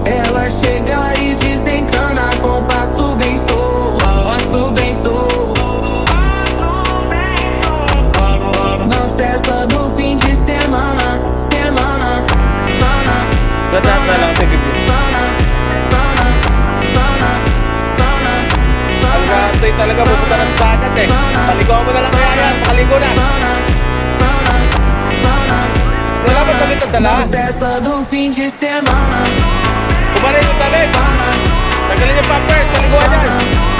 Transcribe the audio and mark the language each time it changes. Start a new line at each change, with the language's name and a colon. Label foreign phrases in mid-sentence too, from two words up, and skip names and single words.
Portuguese: Ela chega e desencana com passo bem solto. Passo bem solto. Na festa do fim de semana, semana,
Filipino: Ito talaga pupunta ng dagat eh. Paliguan mo na lang kaya yan, makaligo na. Wala ba damit ang dala?
Portuguese: na festa do fim de semana.
Filipino: Kumarin yung damit. Tanggalin yung pampers, paliguan yan.